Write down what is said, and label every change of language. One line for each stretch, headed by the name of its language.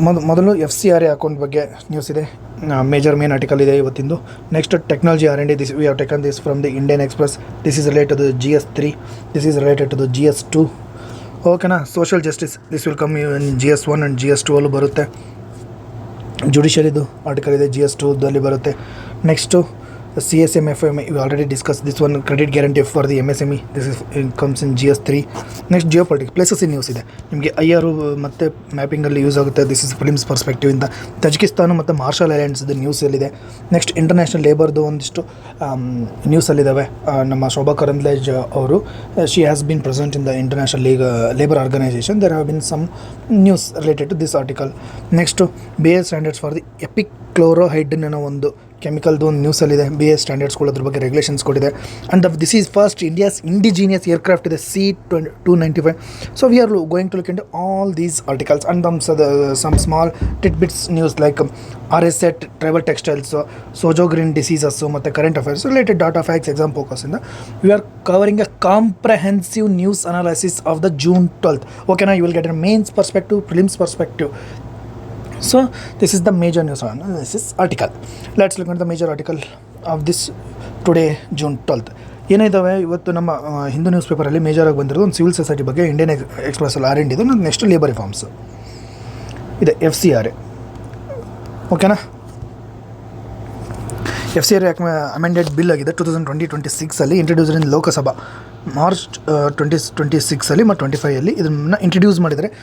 Kannada: ಮೊದಲು FCRA account ಬಗ್ಗೆ news ಇದೆ, ಮೇನ್ ಆರ್ಟಿಕಲ್ ಇದೆ ಇವತ್ತಿಂದು.
English: Next technology R&D, this we have taken this from the Indian Express. This is related to the GS3, this is related to the GS2. ಓಕೆನಾ, social justice, this will come in GS1 and GS2
Kannada: ಅಲ್ಲೂ ಬರುತ್ತೆ. ಜುಡಿಷಿಯರಿದು article ಇದೆ, GS2ದಲ್ಲಿ ಬರುತ್ತೆ.
English: Next CSMFI, we already discussed this one. Credit guarantee for the MSME, this is comes in GS3. Next Geopolitics, places in news
Kannada: ಇದೆ ನಿಮಗೆ. IR ಮತ್ತು ಮ್ಯಾಪಿಂಗಲ್ಲಿ use ಆಗುತ್ತೆ.
English: this is prelims perspective
Kannada: ಇಂದ. Tajikistan ಮತ್ತು ಮಾರ್ಷಲ್ ಐಲ್ಯಾಂಡ್ಸ್ದು ನ್ಯೂಸಲ್ಲಿದೆ. ನೆಕ್ಸ್ಟ್ ಇಂಟರ್ನ್ಯಾಷನಲ್ ಲೇಬರ್ದು ಒಂದಿಷ್ಟು ನ್ಯೂಸಲ್ಲಿದ್ದಾವೆ.
English: ನಮ್ಮ ಶೋಭಾ ಕರಂದ್ಲೇಜ್ ಅವರು, she has been present in the International Labour Organisation. There have been some news related to this article. Next BIS standards for the epichlorohydrin
Kannada: ಅನ್ನೋ ಒಂದು ಕೆಮಿಕಲ್ದು ಒಂದು ನ್ಯೂಸಲ್ಲಿದೆ. BIS ಸ್ಟ್ಯಾಂಡರ್ಡ್ಸ್ಗಳು ಅದ್ರ ಬಗ್ಗೆ ರೆಗ್ಯುಲೇಷನ್ಸ್ ಕೊಟ್ಟಿದೆ.
English: And this is first India's indigenous aircraft ಇದೆ, C-295. So we are going to look into all these articles and some small titbits news like RISA, tribal textiles, Sjogren diseases ಮತ್ತು current affairs related data facts exam ಫೋಕಸಿಂದ we are covering a comprehensive news analysis of the June 12th. ಓಕೆನಾ, you will get a mains perspective, prelims perspective. So this is the major news analysis article. Let's look at the major article of this today June 12th.
Kannada: ಏನಿದ್ದಾವೆ ಇವತ್ತು ನಮ್ಮ Hindu news ಪೇಪರಲ್ಲಿ ಮೇಜರಾಗಿ ಬಂದಿರೋದು ಒಂದು civil society ಬಗ್ಗೆ, Indian ಎಕ್ಸ್ಪ್ರೆಸ್ಸಲ್ಲಿ R&D ಇದು. Next labour reforms ಇದೆ, FCRA. ಓಕೆನಾ, FCRA amended bill ಆಗಿದೆ 2020-26
English: introduced in Lok Sabha March 2026
Kannada: ಮತ್ತು 25 ಇದನ್ನು ಇಂಟ್ರಡ್ಯೂಸ್ ಮಾಡಿದರೆ.